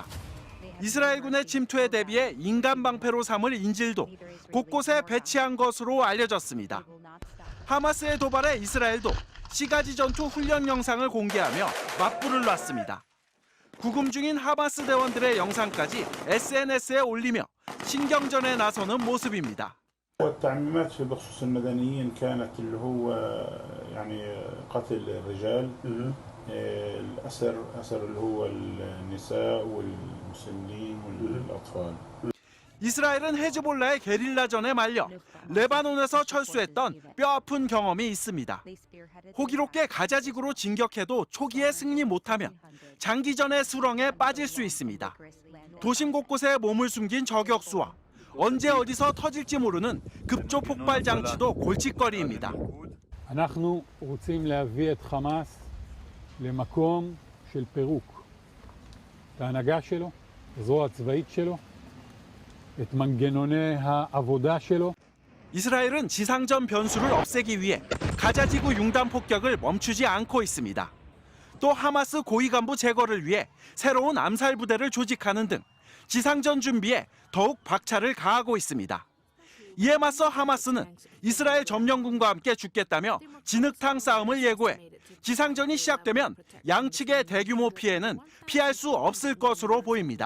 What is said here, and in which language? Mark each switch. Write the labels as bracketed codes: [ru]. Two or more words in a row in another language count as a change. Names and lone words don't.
[ko] 이스라엘군의 침투에 대비해 인간 방패로 삼을 인질도 곳곳에 배치한 것으로 알려졌습니다. 하마스의 도발에 이스라엘도 시가지 전투 훈련 영상을 공개하며 맞불을 놨습니다. 구금 중인 하마스 대원들의 영상까지 SNS에 올리며 신경전에 나서는 모습입니다. [ar] والتعميمات في بخصوص المدنيين كانت اللي هو يعني قتل الرجال الأسر اللي هو النساء والمسنين والأطفال. [ko] 이스라엘은 헤즈볼라의 게릴라전에 말려 레바논에서 철수했던 뼈아픈 경험이 있습니다. 호기롭게 가자지구로 진격해도 초기에 승리 못하면 장기전의 수렁에 빠질 수 있습니다. 도심 곳곳에 몸을 숨긴 저격수와 언제 어디서 터질지 모르는 급조 폭발 장치도 골칫거리입니다. [he] אנחנו רוצים להביא את חמאס למקום של פירוק. את ההנהגה שלו, הזרוע הצבאית שלו, את מנגנוני העבודה שלו. [ko] 이스라엘은 지상전 변수를 없애기 위해 가자지구 융단 폭격을 멈추지 않고 있습니다. 또 하마스 고위 간부 제거를 위해 새로운 암살 부대를 조직하는 등 지상전 준비에 더욱 박차를 가하고 있습니다. 이에 맞서 하마스는 이스라엘 점령군과 함께 죽겠다며 진흙탕 싸움을 예고해 지상전이 시작되면 양측의 대규모 피해는 피할 수 없을 것으로 보입니다.